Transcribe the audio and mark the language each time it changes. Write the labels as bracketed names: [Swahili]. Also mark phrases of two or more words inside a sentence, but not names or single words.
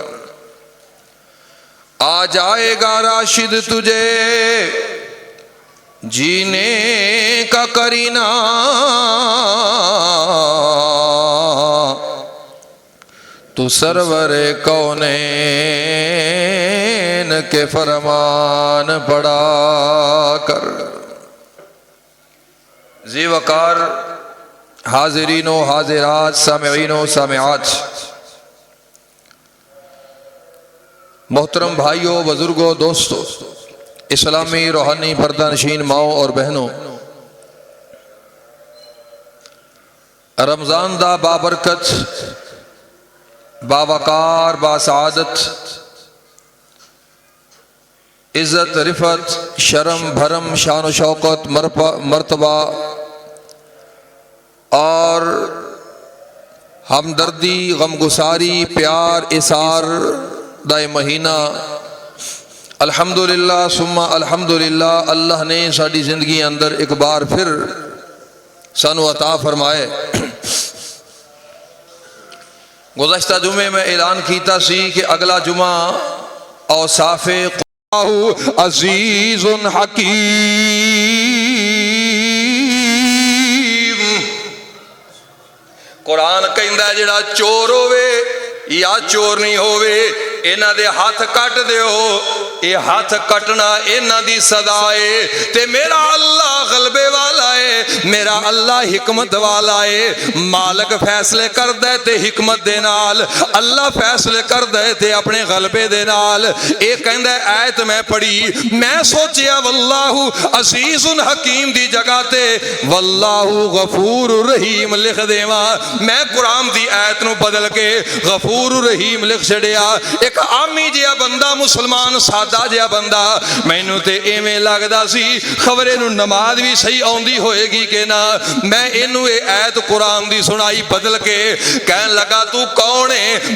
[Urdu] آ جائے گا راشد تجھے جینے کا قرینہ، تو سرورِ کونین کے فرمان پڑھا کر. جی وقار حاضرینو حاضرات، سامعینو سامعات, محترم بھائیوں، بزرگوں، دوستوں، اسلامی روحانی پردہ نشین ماؤ اور بہنوں، رمضان دا بابرکت, [Punjabi] باوقار، باسعادت، عزت، رفعت، شرم، بھرم، شان و شوکت، مرتبہ اور ہمدردی، غمگساری، پیار، ایثار داے مہینہ [Arabic] الحمد لله ثم الحمد لله [Punjabi] اللہ نے ساڈی زندگی اندر ایک بار پھر سانوں عطا فرمائے. گزشتہ جمعے میں اعلان کیتا سی کہ اگلا جمعہ اوصافِ [Arabic] عزيزٌ حكيمٌ. [Punjabi] قرآن کہندا جیہڑا چور ہووے یا چور نہیں ہووے، انہاں دے ہاتھ کٹ دیو، یہ ہاتھ کٹنا انہاں دی سزا ہے. تے میرا اللہ غلبے والا ہے، میرا اللہ حکمت والا ہے. مالک فیصلے کردا ہے تے حکمت دے نال، اللہ فیصلے کردا ہے تے اپنے غلبے دے نال. یہ کہندا آیت میں پڑھی، میں سوچیا [Arabic] والله عزيز حكيم [Punjabi] دی جگہ تے [Arabic] والله غفور رحيم [Punjabi] لکھ دیواں. میں قرآن دی آیت نوں بدل کے [Arabic] غفور رحيم [Punjabi] لکھ چھڈیا. ایک عامی جیہا بندہ، مسلمان سادہ جیہا بندہ، مینوں تے ایویں لگدا سی خبرے نوں نماز بھی صحیح آؤندی ہووے گی کہ نہ. میں اینوں یہ آیت قرآن دی سنائی بدل کے، کہن لگا تو کون ہے?